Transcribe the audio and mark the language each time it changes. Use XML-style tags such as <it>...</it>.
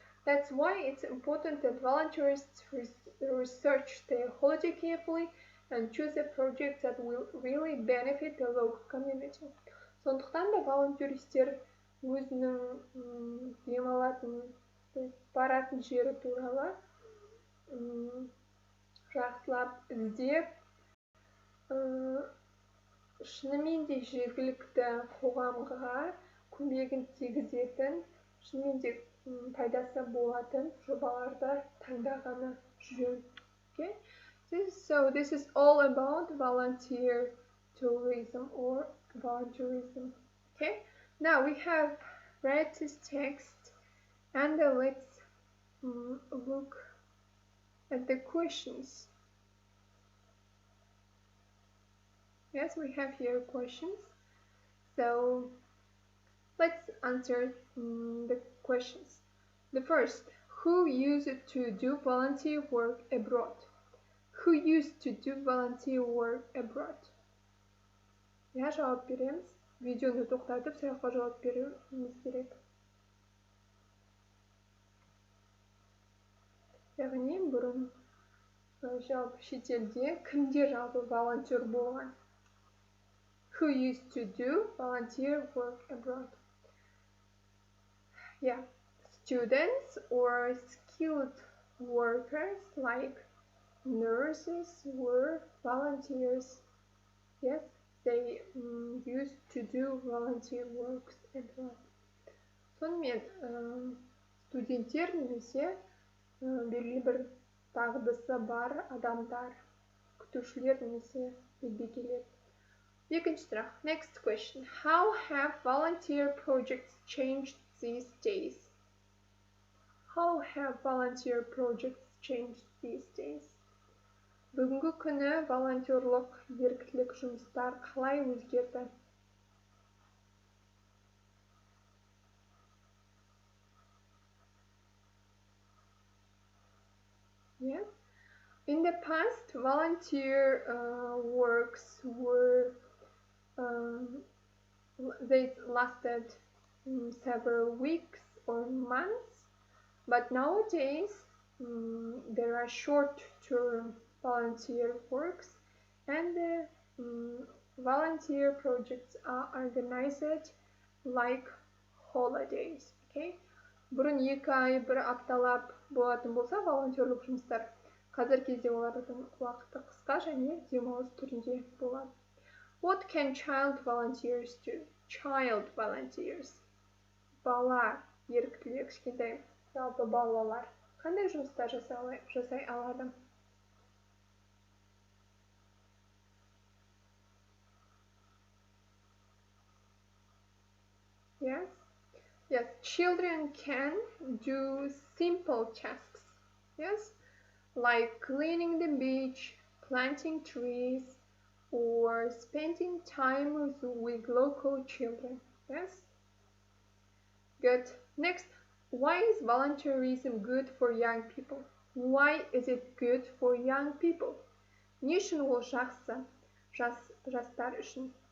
<en>That's why it's important that volunteers research their holiday carefully and choose a project that will really benefit the local community.</en> <kk>Сондықтан да волонтеристер өзінің демалатын, баратын жері туралы жақсылап іздеп, шынымен де жергілікті қоғамға көмегін тигізетін, шынымен де пайдасы болатын жобаларды таңдағаны жөн.</kk> <en>Okay? So this is all about volunteer tourism or volunteerism. Okay? Now we have read this text and let's look at the questions. Yes, we have here questions. So let's answer the questions. The first, who used to do volunteer work abroad? Who used to do volunteer work abroad?</en> <kk>Я жауап береміз. Видеоны тоқтатып, сұраққа жауап беруіміз керек. Яғни бұрын жалпы шетелде кімдер жалпы волонтер болған?</kk> <en>Who used to do volunteer work abroad? Yeah, students or skilled workers like nurses were volunteers. Yes, they used to do volunteer works as well.</en> <kk>Сонымен студенттер немесе белгілі бір дағдысы бар адамдар, күтушілер немесе медбикелер. Екінші сұрақ.</kk> <en>Next question. How have volunteer projects changed these days? How have volunteer projects changed these days?</en> <kk>Бүгінгі күні волонтерлық еріктілік жұмыстар қалай өзгерді?</kk> <en>Yes. In the past, volunteer works were they lasted several weeks or months, but nowadays there are short-term volunteer works, and volunteer projects are organized like holidays. Okay.</en> <kk>Бұрын 2 ай, 1 апталап болатын болса волонтерлік жұмыстар, қазір кезде олардың уақыты қысқа және демалыс түрінде болады.</kk> <en>What can child volunteers do? Child volunteers.</en> <kk>Бала еріктілер, кішкентай жалпы балалар қандай жұмыстар жасай алады?</kk> <en>Yes. Yes, children can do simple tasks. Yes, like cleaning the beach, planting trees, or spending time with local children. Yes. Good. Next, why is volunteerism good for young people? Why is it good for young people?</en> <kk>Не үшін ол жақсы жастар үшін?</kk>